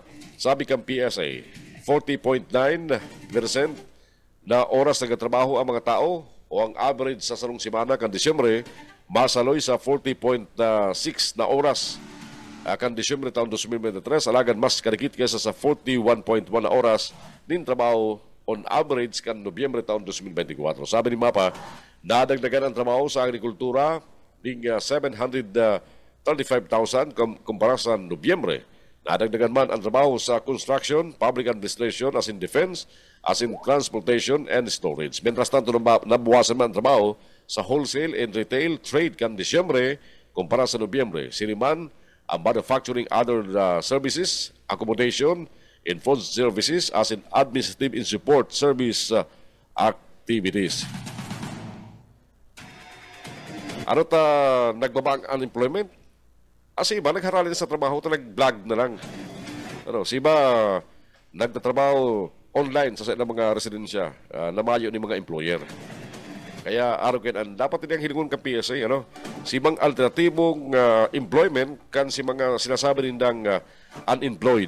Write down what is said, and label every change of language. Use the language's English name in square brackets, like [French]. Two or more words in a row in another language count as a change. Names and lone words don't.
[Bikol] Sabi kang PSA, 40.9% na oras nagtrabaho ang mga tao o ang average sa sarong simana kan Disyembre masaloy sa 40.6 na oras kan Disyembre taon 2023 alagan mas kadikit kaysa sa 41.1 na oras din trabaho [English] on average [Bikol] kan Nobyembre taon 2024. Sabi ni Mapa, nadagdagan ang trabaho sa agrikultura ng 735,000 kumpara sa Nobyembre. Nadagdagan man ang trabaho sa [English] construction, public administration, as in defense, as in transportation and storage. [Spanish] Mientras tanto, [Bikol] nabuwasan man ang trabaho sa [English] wholesale and retail trade [Bikol] kan Disyembre kumpara sa Nobyembre. Siniman ang [English] manufacturing, other services, accommodation, and food services, as in administrative and support service activities. [Bikol] Ano ta nagbaba ang unemployment? Si iba nagharali sa trabaho, nag-vlog na lang. Si iba nagtatrabaho online sa mga residensya, namayo ni mga employer. Kaya araw kayo, dapat din ang hilingon ka PSA, si ibang alternatibong employment kan si mga sinasabi nindang unemployed.